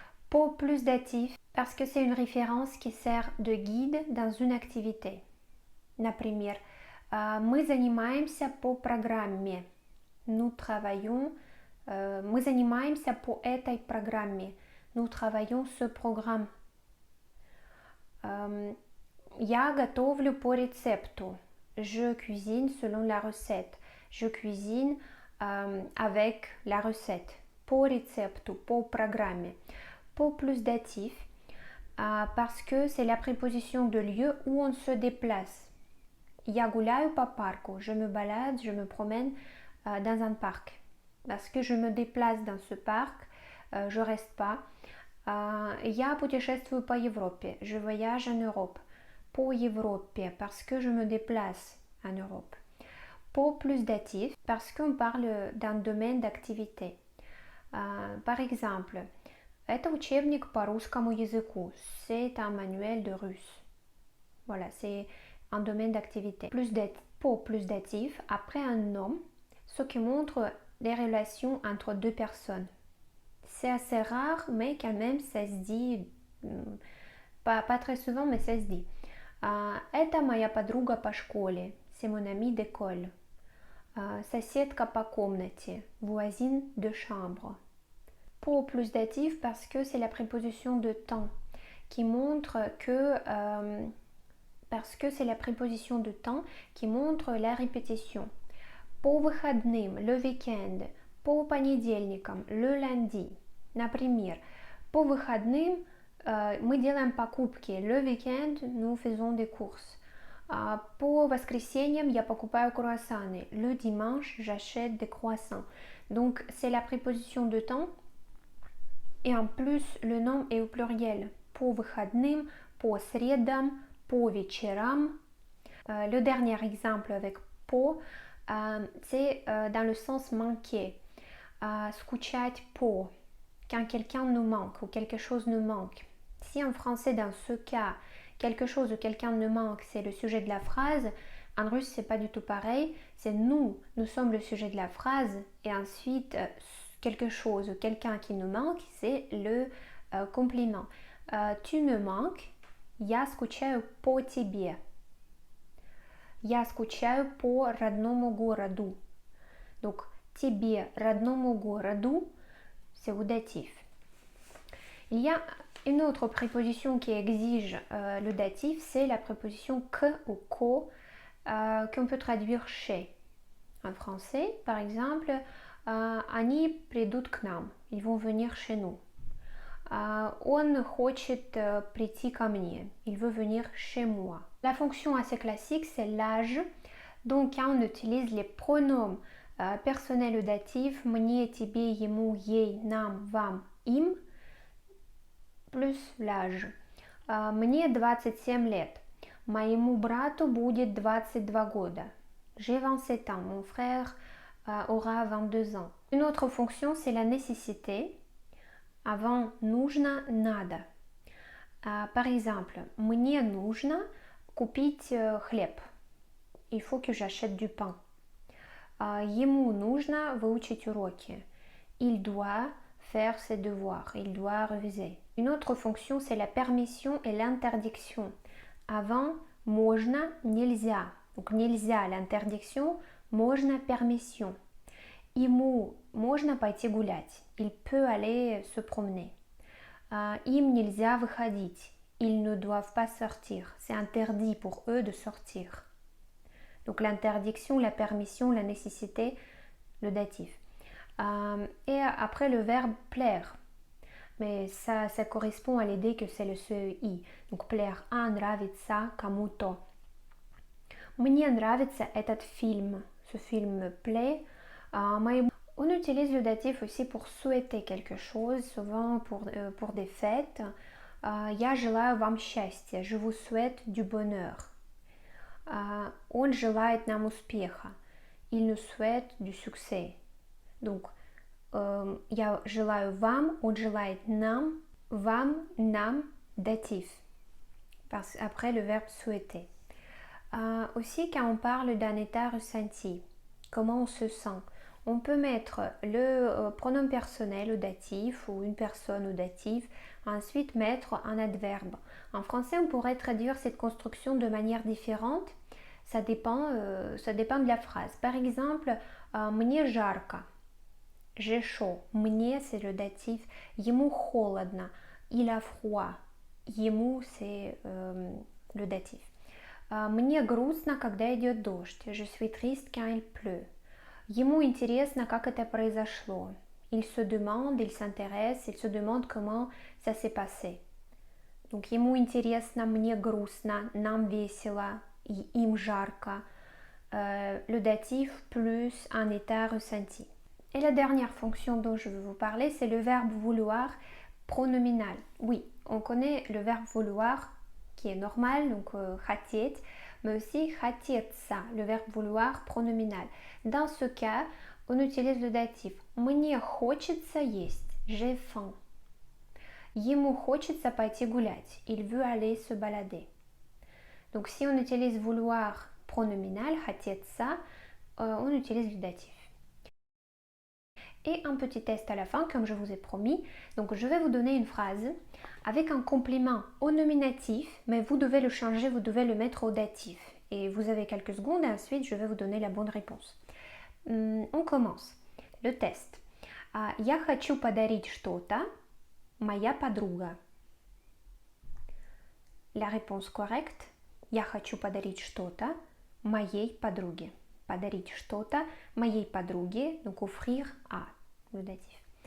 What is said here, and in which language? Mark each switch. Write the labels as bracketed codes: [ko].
[fr] По plus datif parce que c'est une référence qui sert de guide dans une activité. [ru] Например, мы занимаемся по программе. [fr] Nous travaillons, [ru] мы занимаемся по этой программе. [fr] Nous travaillons ce programme. [ru] Я готовлю по рецепту. [fr] Je cuisine selon la recette. Je cuisine avec la recette. [ru] По рецепту, по программе. [fr] По plus datif parce que c'est la préposition de lieu où on se déplace. [ru] Я гуляю по парку. [fr] Je me balade, je me promène dans un parc. Parce que je me déplace dans ce parc, je reste pas. [ru] Я путешествую по Европе. [fr] Je voyage en Europe. [ru] По Европе, [fr] parce que je me déplace en Europe. По plus datif, parce qu'on parle d'un domaine d'activité. Par exemple, [ru] это учебник по русскому языку. [fr] C'est un manuel de russe. Voilà, c'est un domaine d'activité. По plus datif, après un nom, ce qui montre les relations entre deux personnes. C'est assez rare, mais quand même, ça se dit, pas très souvent, mais ça se dit. [ru] Это моя подруга по школе. [fr] C'est mon ami d'école. [ru] Соседка по комнате. [fr] Voisine de chambre. По plus datif parce que c'est la préposition de temps qui montre que parce que c'est la préposition de temps qui montre la répétition. [ru] По выходным, [fr] le week-end. [ru] По понедельникам, [fr] le lundi. [ru] Например, по выходным мы делаем покупки. [fr] Le week-end, nous faisons des courses. [ru] По воскресеньям я покупаю круассаны. [fr] Le dimanche, j'achète des croissants. Donc, c'est la préposition de temps. Et en plus, le nom est au pluriel. [ru] По выходным, по средам, по вечерам. [fr] Le dernier exemple avec по, c'est dans le sens manquer. [ru] Скучать по, [fr] quand quelqu'un nous manque ou quelque chose nous manque. Si en français, dans ce cas, quelque chose ou quelqu'un nous manque, c'est le sujet de la phrase, en russe, c'est pas du tout pareil. C'est nous sommes le sujet de la phrase, et ensuite, quelque chose ou quelqu'un qui nous manque, c'est le compliment. Tu me manques, [ru] я скучаю по тебе. Я скучаю по родному городу. [fr] Donc, [ru] тебе, родному городу, [fr] c'est au datif. Il y a une autre préposition qui exige le datif, c'est la préposition que ou ko, qu'on peut traduire chez. En français, par exemple, [ru] они придут к нам, [fr] ils vont venir chez nous. [ru] Он хочет прийти ко мне, [fr] il veut venir chez moi. La fonction assez classique, c'est l'âge. Donc, quand on utilise les pronoms personnels ou datifs, [ru] мне, тебе, ему, ей, нам, вам, им, [fr] plus l'âge. [ru] Мне 27 лет. Моему брату будет 22 года. [fr] J'ai 27 ans. Mon frère aura 22 ans. Une autre fonction, c'est la nécessité. Avant [ru] нужно, надо. [fr] Par exemple, [ru] мне нужно купить хлеб. [fr] Il faut que j'achète du pain. [ru] Ему нужно выучить уроки. [fr] Il doit faire ses devoirs. Il doit réviser. Une autre fonction, c'est la permission et l'interdiction. Avant, можно, нельзя. Donc, нельзя, l'interdiction, можно, permission. [ru] Ему можно пойти гулять. [fr] Il peut aller se promener. [ru] Им нельзя выходить. [fr] Ils ne doivent pas sortir. C'est interdit pour eux de sortir. Donc l'interdiction, la permission, la nécessité, le datif. Et après le verbe plaire. Mais ça correspond à l'idée que c'est le CEI. Donc plaire, [ru] нравится кому-то. Мне нравится этот фильм. [fr] Ce film me plaît. On utilise le datif aussi pour souhaiter quelque chose, souvent pour des fêtes. [ru] Я желаю вам счастья. [fr] Je vous souhaite du bonheur. [ru] Он желает нам успеха. [fr] Il nous souhaite du succès. Donc, [ru] я желаю вам, он желает нам, вам, нам, [fr] datif. Après le verbe souhaiter. Aussi, quand on parle d'un état ressenti, comment on se sent, on peut mettre le pronom personnel au datif ou une personne au datif, ensuite mettre un adverbe. En français, on pourrait traduire cette construction de manière différente. Ça dépend de la phrase. Par exemple, [ru] мне жарко. [fr] J'ai chaud. Мне, c'est le datif. [ru] Ему холодно. [fr] Il a froid. Ему, c'est le datif. [ru] Мне грустно, когда идет дождь. [fr] Je suis triste quand il pleut. [ru] Ему интересно, как это произошло. [fr] Il se demande, il s'intéresse, il se demande comment ça s'est passé. Donc, [ru] ему интересно, мне грустно, нам весело, им жарко. [fr] Le datif plus un état ressenti. Et la dernière fonction dont je veux vous parler, c'est le verbe vouloir pronominal. Oui, on connaît le verbe vouloir qui est normal, donc хотеть, mais aussi хотеться, le verbe vouloir pronominal. Dans ce cas, on utilise le datif. [ru] Мне хочется есть, [fr] j'ai faim. [ru] Ему хочется пойти гулять, [fr] il veut aller se balader. Donc si on utilise vouloir pronominal, хотеться, on utilise le datif. Et un petit test à la fin, comme je vous ai promis. Donc je vais vous donner une phrase avec un complément au nominatif, mais vous devez le changer, vous devez le mettre au datif. Et vous avez quelques secondes et ensuite je vais vous donner la bonne réponse. On commence. Le test. [ru] Я хочу подарить что-то, моя подруга. [fr] La réponse correcte. [ru] Я хочу подарить что-то моей подруге. Подарить что-то моей подруге, [fr] donc offrir à, le datif.